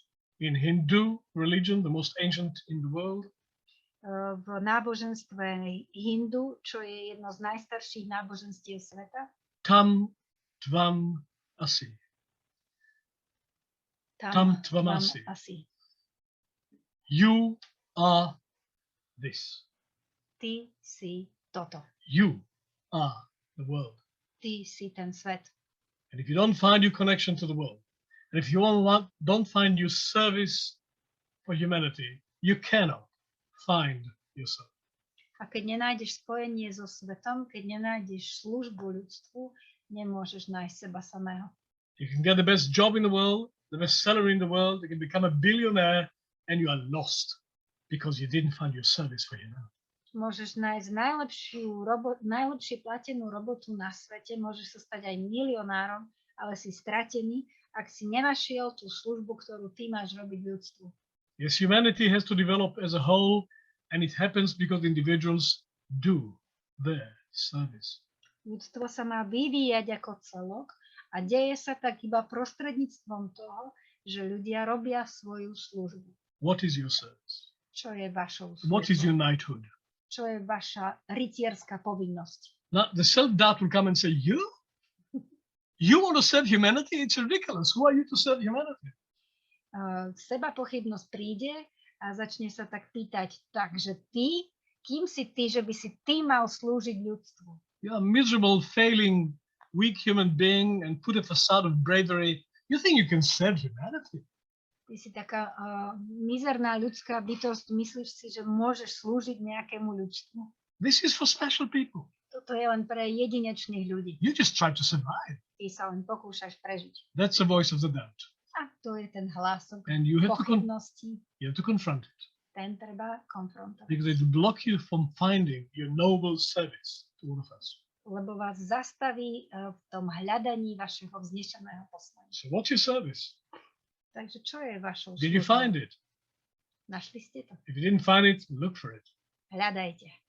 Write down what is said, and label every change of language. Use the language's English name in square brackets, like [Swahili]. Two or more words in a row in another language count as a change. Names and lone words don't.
[English] In Hindu religion, the most ancient in the world. [Slovak] V náboženstve Hindu, čo je jedno z najstarších náboženstiev sveta. [Sanskrit] तत् त्वम् असि। तत् त्वम् असि. [English] You are this. [Slovak] Ty si toto. [English] You are the world. [Slovak] Ty si ten svet. [English] And if you don't find your connection to the world, and if you don't find your service for humanity, you cannot find yourself. [Slovak] A keď nenájdeš spojenie so svetom, keď nenájdeš službu ľudstvu, nemôžeš nájsť seba samého. [English] You can get the best job in the world, the best salary in the world, you can become a billionaire, and you are lost because you didn't find your service for humanity. [Slovak] Môžeš nájsť najlepšie platenú robotu na svete, môžeš sa stať aj milionárom, ale si stratený, ak si nenašiel tú službu, ktorú ty máš robiť ľudstvu. [English] Yes, humanity has to develop as a whole, and it happens because individuals do their service. [Slovak] Ľudstvo sa má vyvíjať ako celok a deje sa tak iba prostredníctvom toho, že ľudia robia svoju službu. [English] What is your service? [Slovak] Čo je vašou [English] What is your [Slovak] službou? [English] knighthood? [Slovak] Čo je vaša rytierská povinnosť? [English] Now, the self-doubt will come and say, you? You want to serve humanity? It's ridiculous. Who are you to serve humanity? [Slovak] Seba pochybnosť príde a začne sa tak pýtať, takže ty, kým si ty, že by si ty mal slúžiť ľudstvu? [English] You're a miserable, failing, weak human being and put a facade of bravery. You think you can serve humanity? [Slovak] Ty si taká mizerná ľudská bytosť, myslíš si, že môžeš slúžiť nejakému ľudstvu? [English] This is for special people. [Slovak] Toto je len pre jedinečných ľudí. [English] You just try to survive. [Slovak] Ty sa len pokúšaš prežiť. [English] That's the voice of the doubt. [Slovak] A to je ten hlások [English] And you have [Slovak] pochybnosti. [English] You have to confront it. [Slovak] Ten treba konfrontovať. [English] Because it will block you from finding your noble service to all of us. [Slovak] Lebo vás zastaví v tom hľadaní vašeho vznešeného poslania. [English] So what's your service? [Slovak] Takže čo je vašou [English] Did you [Slovak] službou? [English] find it? [Slovak] Našli ste to? [English] If you didn't find it, look for it. [Slovak] Hľadajte.